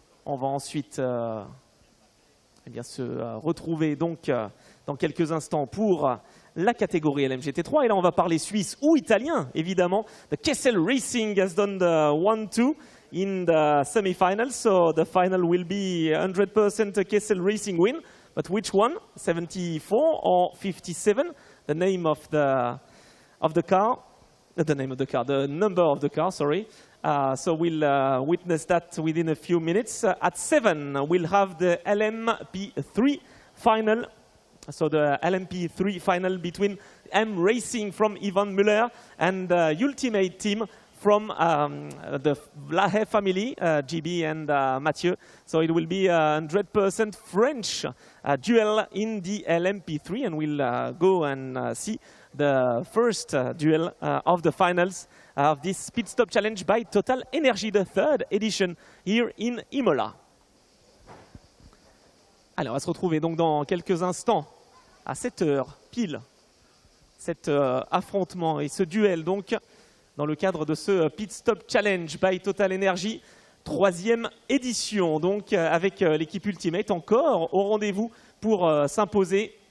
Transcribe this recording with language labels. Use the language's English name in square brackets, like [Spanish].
[French] On va ensuite eh bien, se retrouver donc dans quelques instants pour la catégorie LMGT3. Et là, on va parler suisse ou italien, évidemment. [English] The Kessel Racing has done the 1-2 in the semi-finals. So the final will be 100% Kessel Racing win. But which one? 74 or 57? The name of the car. The name of the car. The number of the car, sorry. So we'll witness that within a few minutes. At 7, we'll have the LMP3 final. So the LMP3 final between M Racing from Ivan Müller and the Ultimate team from the Lahaye family, GB and Mathieu. So it will be a 100% French duel in the LMP3, and we'll go and see the first duel of the finals of this pit stop challenge by TotalEnergies, the third edition here in Imola. [French] Allez, on va se retrouver donc dans quelques instants à 7 heures pile, cet affrontement et ce duel donc dans le cadre de ce pit stop challenge by TotalEnergies, 3e édition donc avec l'équipe Ultimate encore au rendez-vous pour s'imposer.